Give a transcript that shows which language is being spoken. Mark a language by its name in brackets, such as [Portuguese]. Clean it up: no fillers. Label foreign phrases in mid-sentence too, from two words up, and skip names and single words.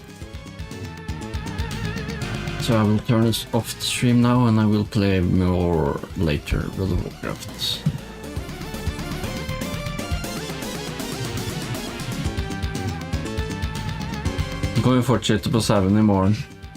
[English] So I will turn this off the stream now and I will play more later World of Warcraft. [Norwegian] Så kan vi fortsette på sauen i morgen.